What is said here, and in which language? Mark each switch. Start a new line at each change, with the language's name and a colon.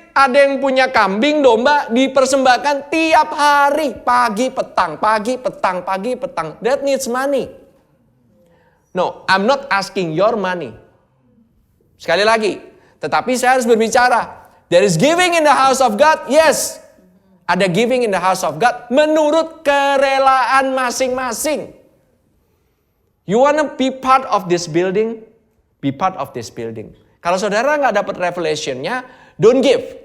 Indonesian: Ada yang punya kambing, domba dipersembahkan tiap hari. Pagi, petang, pagi, petang, pagi, petang.
English: That needs money. No, I'm not asking your money.
Indonesian: Sekali lagi, tetapi saya harus berbicara.
English: There is giving in the house of God, yes. Ada giving in the house of God
Indonesian: menurut kerelaan masing-masing.
English: You wanna be part of this building? Be part of this building.
Indonesian: Kalau saudara nggak dapat revelation-nya,
English: don't give.